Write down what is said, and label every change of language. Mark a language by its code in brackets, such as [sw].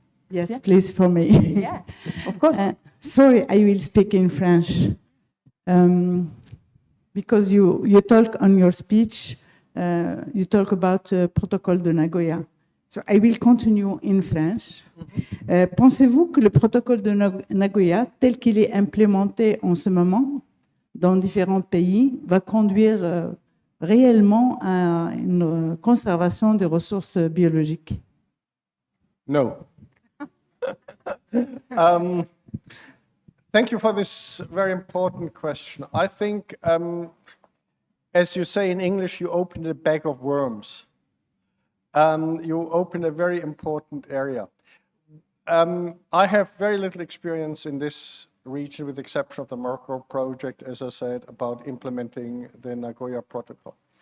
[en] Yes, Yeah. please, for me. Yeah, of course. Sorry, I will speak in French. Because you talk on your speech, you talk about protocole de Nagoya. So I will continue in French. [fr] Pensez-vous que le protocole de Nagoya, tel qu'il est implémenté en ce moment dans différents pays, va conduire réellement à une conservation des ressources biologiques? [en] No. Thank you for this very important question. I think, as you say in English, you opened a bag of worms. You opened a very important area. I have very little experience in this region, with the exception of the Morocco project, as I said, about implementing the Nagoya Protocol.